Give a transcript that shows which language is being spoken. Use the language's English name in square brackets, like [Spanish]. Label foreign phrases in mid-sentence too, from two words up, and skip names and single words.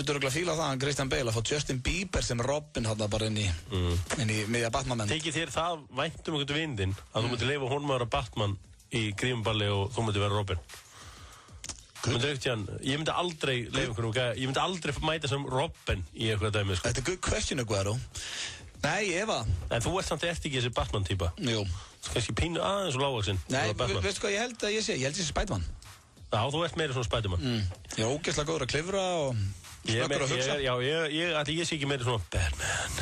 [Icelandic] myndi örugglega fíla það, Christian Bale, að fá Justin Bieber sem Robin hann bara inn í miðja Batman-mynd. Tekið þér það vænt einhvern vindinn að þú myndir leyfa honum að vera Batman í grímballi og þú myndir vera Robin? Ég myndi aldrei leyfa einhvern veginn, ég myndi aldrei mæta sem Robin í eitthvað dæmi, sko. Þetta er [English] good question, [Icelandic] Aguero. Nei, Eva. En þú ert samt ekki þessi Batman-týpa. Jú. Kannski pínu aðeins og lágvaxinn. Nei, veistu hvað ég held að ég sé? Ég held að ég sé Spiderman. Já, þú ert meira svona Spiderman. Ég er ógeðslega góður að klifra og snöggur að hugsa. Já, ég sé ekki meira svona Batman.